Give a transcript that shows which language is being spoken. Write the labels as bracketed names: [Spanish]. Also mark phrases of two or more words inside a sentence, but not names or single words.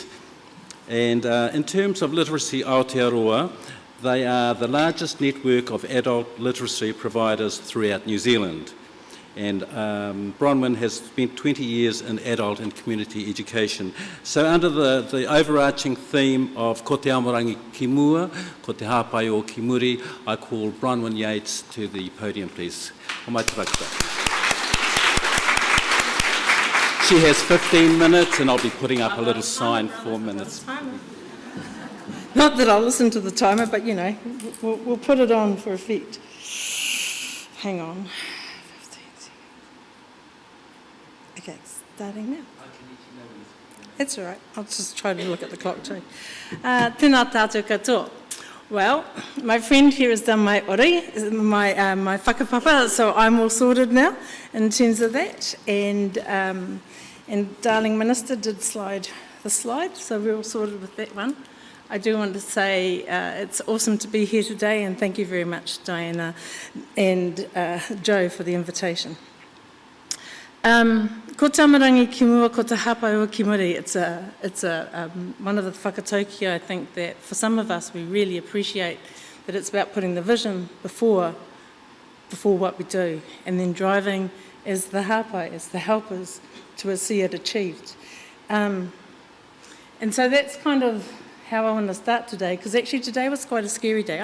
[English] And in terms of Literacy Aotearoa, they are the largest network of adult literacy providers throughout New Zealand. And Bronwyn has spent 20 years in adult and community education. So under the overarching theme of [Māori] ko te amorangi ki mua, ko te hāpai o ki muri, [English] I call Bronwyn Yates to the podium, please. [Māori] O mai te rakata. [English] She has 15 minutes, and I'll be putting up a little sign, 4 minutes. Not that I'll listen to the timer, but we'll put it on for effect. Hang on. 15 seconds. Okay, starting now. That's all right. I'll just try to look at the clock too. [Māori] Tēnā tātou katoa. [English] Well, my friend here has done my ori, my whakapapa, so I'm all sorted now in terms of that. And darling Minister did slide the slide, so we're all sorted with that one. I do want to say it's awesome to be here today, and thank you very much, Diana and Joe, for the invitation. [Māori] Ko te amorangi ki mua, ko te hāpai o ki muri. [English] It's one of the whakataukia, I think, that for some of us we really appreciate, that it's about putting the vision before what we do, and then driving as the hāpai, as the helpers, to see it achieved. And so that's kind of how I want to start today, because actually today was quite a scary day.